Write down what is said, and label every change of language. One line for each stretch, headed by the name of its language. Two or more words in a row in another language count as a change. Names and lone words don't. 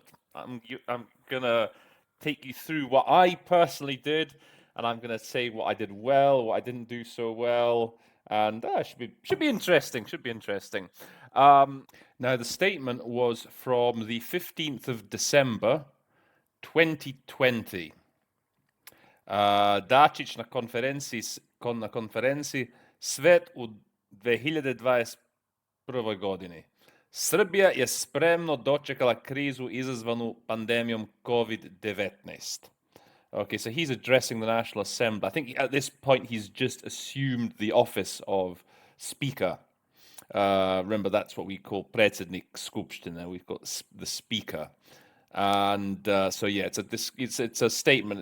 English: I'm going to take you through what I personally did, and I'm going to say what I did well, what I didn't do so well, and should be interesting. Now the statement was from the 15th of December, 2020.
Serbian: Dačić na konferenciji Svet u 2021. godini. Srbija je spremno dočekala krizu izazvanu pandemijom COVID-19.
English: Okay, so he's addressing the National Assembly. I think at this point he's just assumed the office of Speaker. Remember, that's what we call
Serbian: predsjednik Skupštine.
English: We've got the Speaker. And so, yeah, it's a statement.